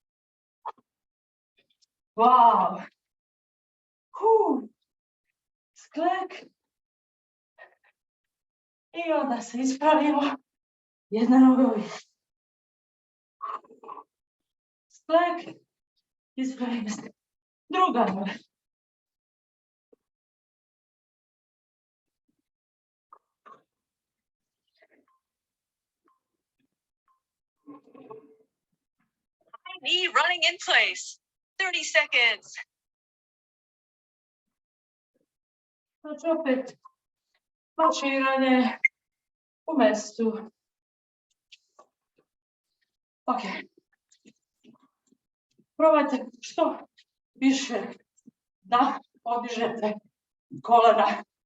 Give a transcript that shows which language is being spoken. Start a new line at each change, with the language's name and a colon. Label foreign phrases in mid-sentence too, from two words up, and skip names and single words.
Serbian: Wow. Sklek. I onda se ispravimo. Jedna noga u vis. Sklek. Ispravimo se. Druga noga.
English: Knee running in place. 30 seconds.
Serbian: Znači opet marširanje u mestu. Ok. Probajte što više da podižete kolena.